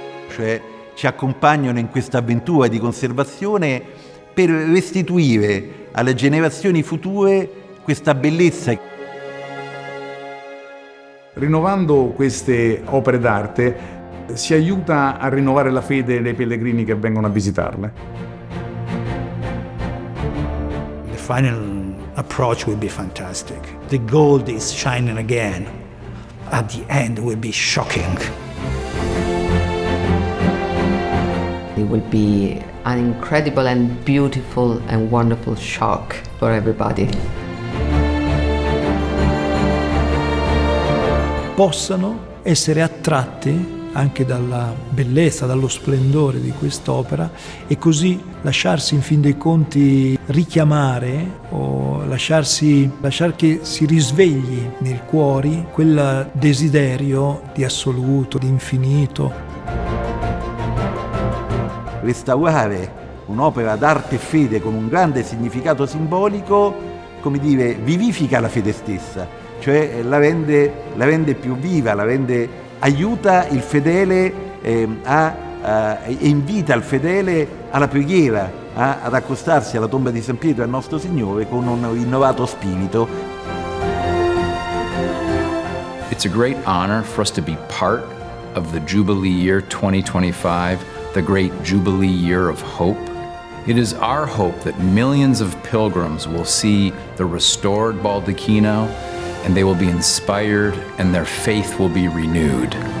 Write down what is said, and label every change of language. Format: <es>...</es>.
<it>Cioè ci accompagnano in questa avventura di conservazione per restituire alle generazioni future questa bellezza. Rinnovando queste opere d'arte si aiuta a rinnovare la fede dei pellegrini che vengono a visitarle.</it> <en>The final approach will be fantastic. The gold is shining again. At the end will be shocking. It will be an incredible and beautiful and wonderful shock for everybody.</en> <it>Possano essere attratti anche dalla bellezza, dallo splendore di quest'opera e così lasciarsi in fin dei conti richiamare o lasciar che si risvegli nei cuori quel desiderio di assoluto, di infinito. Restaurare un'opera d'arte e fede con un grande significato simbolico come dire, vivifica la fede stessa, cioè la rende più viva, aiuta il fedele e invita il fedele alla preghiera, ad accostarsi alla tomba di San Pietro e al nostro Signore con un rinnovato spirito.</it> <en>It's a great honor for us to be part of the Jubilee Year 2025, the great Jubilee Year of Hope. It is our hope that millions of pilgrims will see the restored Baldacchino, and they will be inspired and their faith will be renewed.</en>